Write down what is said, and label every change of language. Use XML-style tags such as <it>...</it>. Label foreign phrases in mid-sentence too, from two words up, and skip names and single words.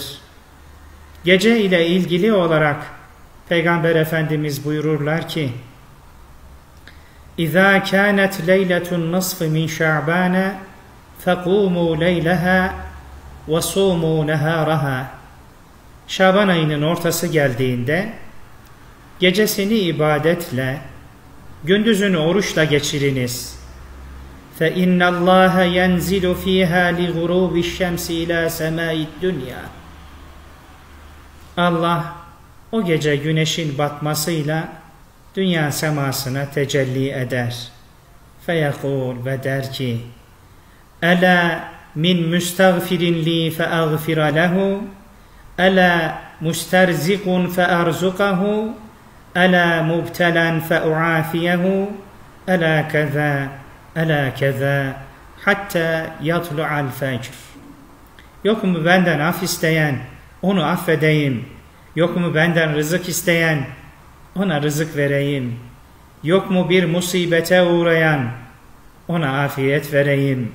<tr>Gece ile ilgili olarak Peygamber Efendimiz buyururlar ki,</tr> <ar>إذا كانت ليلة النصف من شعبان فقوموا ليلها وصوموا نهارها.</ar> <tr>Şaban ayının ortası geldiğinde, gecesini ibadetle, gündüzünü oruçla geçiriniz.</tr> <ar>فَاِنَّ اللّٰهَ يَنْزِلُ ف۪يهَا لِغُرُوبِ الشَّمْسِ اِلَى سَمَاءِ الدُّنْيَا.</ar> <tr>Allah o gece güneşin batmasıyla dünya semasına tecelli eder. فَيَقُولُ ve der ki,</tr> <ar>اَلَا مِنْ مُسْتَغْفِرٍ لِي فَأَغْفِرَ لَهُ اَلَا مُسْتَرْزِقٌ فَأَرْزُقَهُ ألا مبتلا فأعافيه ألا كذا ألا كذا حتى يطلع الفجر.</ar> <tr>Yok mu benden af isteyen, onu affedeyim. Yok mu benden rızık isteyen, ona rızık vereyim. Yok mu bir musibete uğrayan, ona afiyet vereyim.</tr>